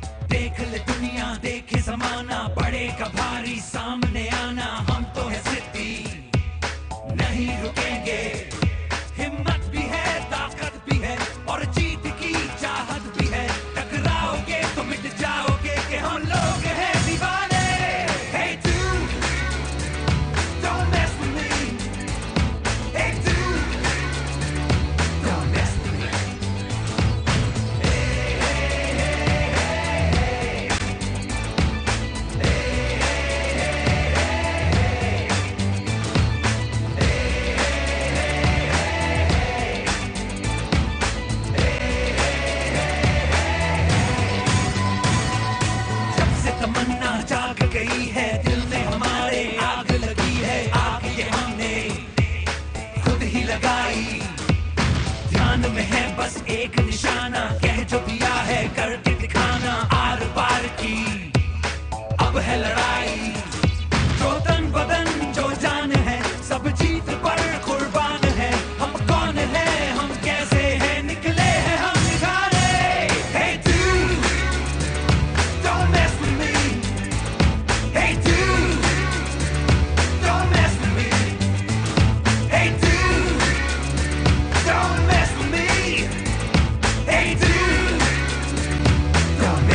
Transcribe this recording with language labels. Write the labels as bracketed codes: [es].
[hi] देख ले दुनिया, देखे जमाना, पड़ेगा भारी सामने आना। हम तो है जिद्दी, नहीं रुकेंगे। हिम्मत भी है, ताकत भी है और जीत की चाहत भी है। टकराओगे तो मिट जाओगे कि हम लोग हैं दीवाने। [en] Hey dude, don't mess with me. Hey dude, don't mess with me. [hi] तमन्ना जाग गई है दिल में हमारे, आग लगी है, आग ये हमने खुद ही लगाई। ध्यान में है बस एक निशाना, कह जो दिया है करके दिखाना। आर पार की अब है लड़ाई, जो तन बदन जो जान है सब जीत पर कुर्बान है। हम कौन है, हम कैसे हैं, निकले हैं हम निखारे। [en] Hey dude, don't mess with me. Hey dude, don't mess with me. Hey dude, don't mess with me. Hey dude, don't